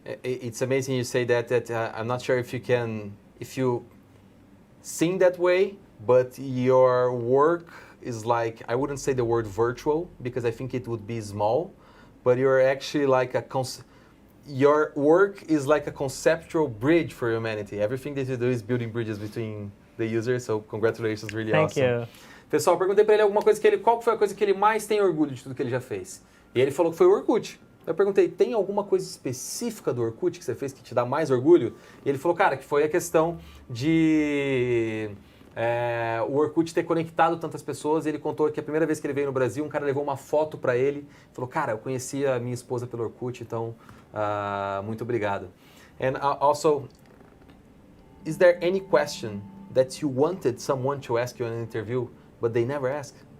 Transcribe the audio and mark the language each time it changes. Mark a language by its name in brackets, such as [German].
[English] It's amazing you say that I'm not sure if you sing that way, but your work is like, I wouldn't say the word virtual because I think it would be small, but you're actually like your work is like a conceptual bridge for humanity. Everything that you do is building bridges between the users, so congratulations, really awesome. Thank you. [Portuguese] Pessoal, eu perguntei para ele qual foi a coisa que ele mais tem orgulho de tudo que ele já fez. E ele falou que foi o Orkut. Eu perguntei, tem alguma coisa específica do Orkut que você fez que te dá mais orgulho? E ele falou, cara, que foi a questão de o Orkut ter conectado tantas pessoas. Ele contou que a primeira vez que ele veio no Brasil, um cara levou uma foto para ele. Falou, cara, eu conheci a minha esposa pelo Orkut, então muito obrigado. [English] And also, is there any question that you wanted someone to ask you in an interview, but they never ask?